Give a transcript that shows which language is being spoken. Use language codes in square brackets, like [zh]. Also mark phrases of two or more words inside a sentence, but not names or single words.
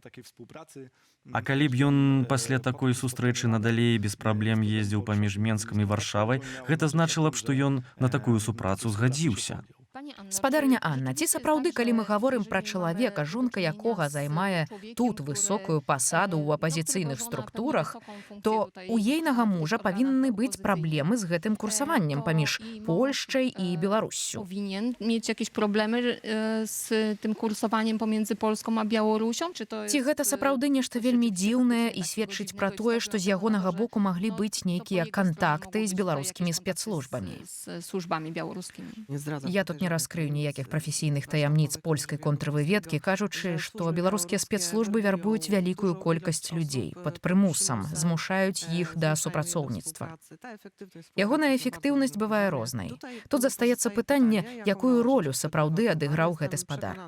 [be] А калі б ён пасля такой сустрэчы надалей без праблем ездзіў паміж Менскам і Варшавай, гэта значыла б, што ён на такую супрацу згадзіўся. Спадарня Анна, ці сапраўды, калі мы гаворым пра чалавека, жонка якога займае тут высокую пасаду ў апазіцыйных структурах, то у ейнага мужа павінны быць праблемы з гэтым курсаваннем паміж Польшчай і Беларуссю? [pl] Powinien mieć jakieś problemy z tym kursowaniem pomiędzy Polską a Białorusią? [be] Ці гэта сапраўды нешта вельмі дзіўнае і сведчыць пра тое, што з ягонага боку маглі быць нейкія кантакты з беларускімі спецслужбамі? [pl] Z służbami białoruskimi. [be] Я тут не раскрыю ніякіх прафесійных таямніц польскай контрвыведкі, кажучы, што беларускія спецслужбы вярбуюць вялікую колькасць людзей пад прымусам, змушаюць іх да супрацоўніцтва. Ягоная эфектыўнасць бывае рознай. Тут застаецца пытанне, якую ролю сапраўды адыграў гэты спадар.